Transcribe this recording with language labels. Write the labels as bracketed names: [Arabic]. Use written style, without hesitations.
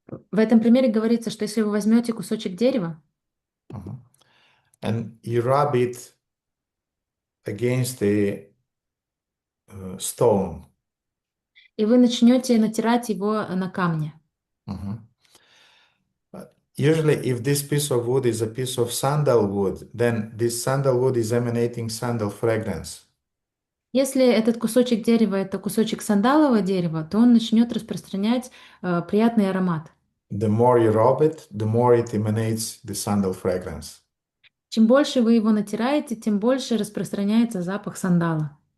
[Russian] В этом примере говорится, что если вы возьмете кусочек дерева [English] and you rub it against a stone, [Russian] и вы начнете натирать его на камне, [English] but usually if this piece of wood is a piece of sandalwood, then this sandalwood is emanating sandal fragrance. [Russian] если этот кусочек дерева это кусочек сандалового дерева, то он начнет распространять приятный аромат. [English] The more you rub it, the more it emanates the sandal fragrance. [Russian] Чем больше вы его натираете, тем больше распространяется запах сандала.